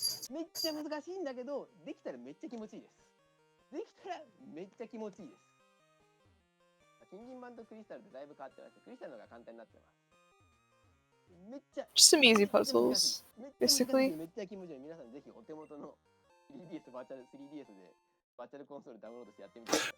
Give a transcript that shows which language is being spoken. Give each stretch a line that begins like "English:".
Japanese: めっちゃ難しいんだけど、できたらめっちゃ気持ちいいです。できたらめっちゃ気持ちいいです。金銀版とクリスタルってだいぶ変わってまして、クリスタルの方が簡単になってます。めっちゃ
English: Just some easy puzzles, basically.
Japanese: めっちゃ気持ちいい。皆さんぜひお手元の 3DS バーチャル 3DS でバーチャルコンソールダウンロードしてやってみてください。